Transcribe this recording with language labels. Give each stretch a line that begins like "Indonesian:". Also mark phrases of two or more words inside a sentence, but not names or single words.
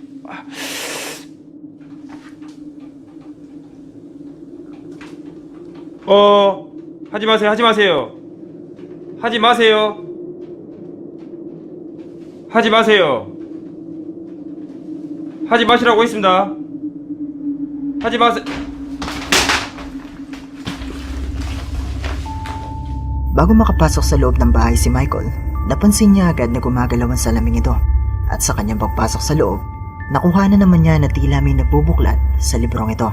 Korean: 아. 하지 마세요. 하지 마시라고 했습니다. 하지 마세요.
Filipino: Bago makapasok sa loob ng bahay si Michael, napansin niya agad na gumagalaw ang salaming ito. At sa kanyang pagpasok sa loob, nakuha na naman niya na tila may nagbubuklat sa librong ito.